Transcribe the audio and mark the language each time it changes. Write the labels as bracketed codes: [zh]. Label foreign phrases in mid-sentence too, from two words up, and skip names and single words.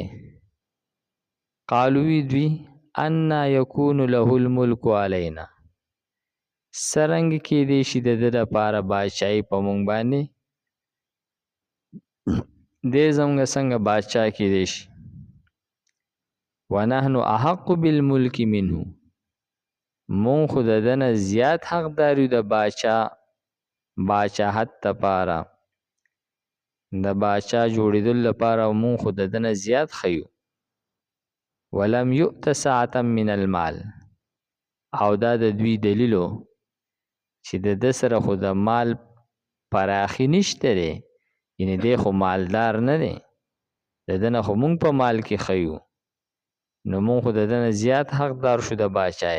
[ps] قالو وی دوی [ar] انا یکون له الملک علینا، [ps] څرنګه کیدی شي د ده دپاره بادشاهي په موږ باندې، دی زموږ څنګه بادشاه کیدی شي. [ar] ونحن احق بالملک منه، [ps] مونږ خو د ده نه زیات حقدار یو د بادشاهت دپاره، د بادشاه جوړېدلو لپاره مونږ خو د ده نه زیات ښه یو. [ar] ولم یؤت سعة من المال، [ps] او دا د دوی دلیلو چې د ده سره خو د مال پراخي نشته دی، یعنې دی خو مالدار نه دی، د ده نه خو مونږ په مال کې ښه یو، نو مونږ خو د ده نه زیات حقدار شو د بادشاهۍ.